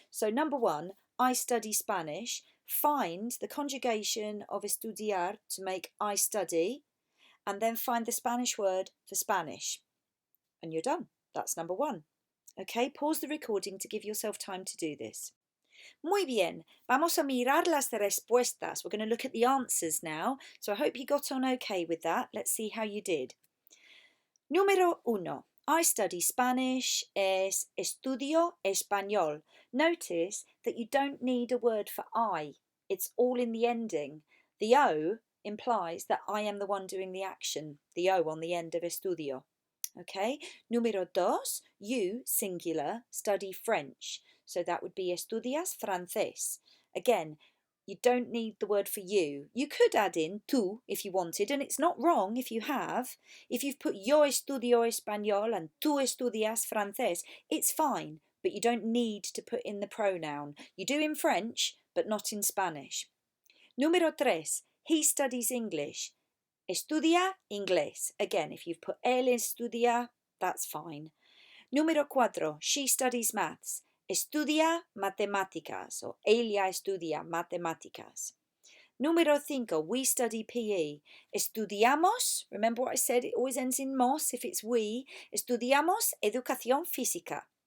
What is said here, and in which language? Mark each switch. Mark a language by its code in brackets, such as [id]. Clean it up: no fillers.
[en] So number 1, I study Spanish. Find the conjugation of estudiar to make I study and then find the Spanish word for Spanish. And you're done. That's number 1. Okay, pause the recording to give yourself time to do this. [es] Muy bien, vamos a mirar las respuestas. [en] We're going to look at the answers now. So I hope you got on okay with that. Let's see how you did. Número 1. I study Spanish [es] es estudio español. [en] Notice that you don't need a word for I. It's all in the ending. The O implies that I am the one doing the action. The O on the end of estudio. Okay. Número 2. You, singular, study French. So that would be [es] estudias francés. [en] Again, you don't need the word for you. You could add in tú if you wanted, and it's not wrong if you have. If you've put [es] yo estudio español [en] and [es] tú estudias francés, [en] it's fine, but you don't need to put in the pronoun. You do in French, but not in Spanish. Número 3. He studies English. [es] Estudia inglés. [en] Again, if you've put él estudia, that's fine. Número 4. She studies maths. [es] Estudia matemáticas o ella estudia matemáticas. [en] Número 5. We study PE. Estudiamos, remember what I said, it always ends in mos if it's we. [es] Estudiamos educación física.